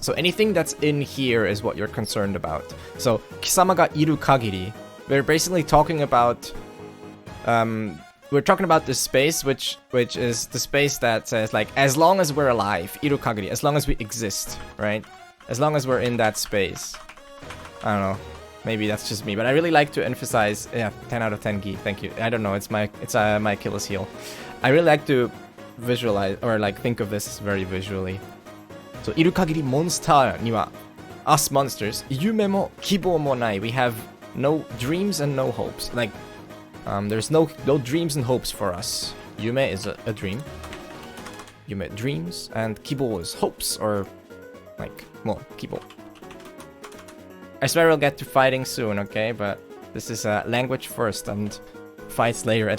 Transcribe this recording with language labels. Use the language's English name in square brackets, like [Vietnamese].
[English] So anything that's in here is what you're concerned about. So, kisama ga iru kagiri, we're basically talking about, we're talking about this space, which is the space that says like, as long as we're alive, iru kagiri, as long as we exist, right? As long as we're in that space. I don't know. Maybe that's just me, but I really like to emphasize. Yeah, 10 out of 10 gi. Thank you. I don't know. It's my Achilles heel. I really like to visualize or like think of this very visually. [Japanese] So, いる限りモンスターには [English] us monsters [Japanese] 夢も希望もない. [English] We have no dreams and no hopes. Like, there's no dreams and hopes for us. Yume is a dream. Yume, dreams, and kibo is hopes or like, well, kibo. I swear we'll get to fighting soon, okay? But this is language first and fights later.